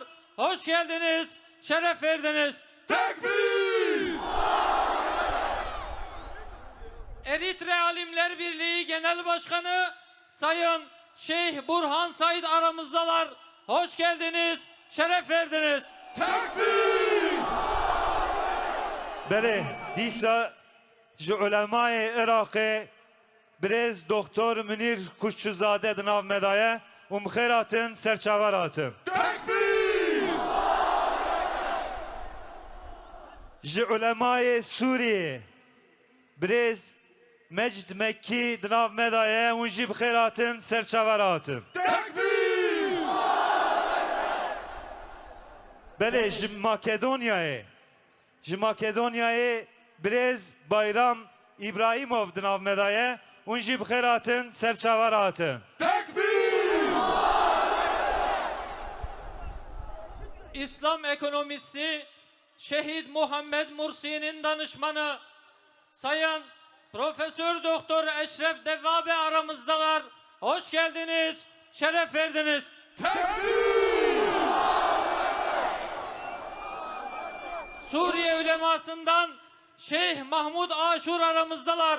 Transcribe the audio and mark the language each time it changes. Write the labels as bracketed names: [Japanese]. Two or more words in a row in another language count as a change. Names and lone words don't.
[Turkish] Hoş geldiniz, şeref verdiniz. Tekbir! Eritre Alimler Birliği Genel Başkanı Sayın Şeyh Burhan Said aramızdalar. Hoş geldiniz, şeref verdiniz. Tekbir! [Kurdish] Belê dîsa ji ulemayê Iraqê Birêz Doktor Münir Kuşçuzade di nav me de ye û bi xêr hatin serçavar hatin. ji ulemayê Sûriyê Birêz Mecid Mekkî di nav me de ye hûn jî bi xêr hatin serçaver hatin. Belê ji Makedonyayê Birêz Bayram İbrahimov di nav me de ye hûn jî bi xêr hatin serçaver hatin. [Turkish] İslam ekonomisti Şehit Muhammed Mursi'nin danışmanı Sayın Profesör Doktor Eşref Devvabe aramızdalar. Hoş geldiniz, şeref verdiniz. Suriye ulemasından Şeyh Mahmud Aşur aramızdalar.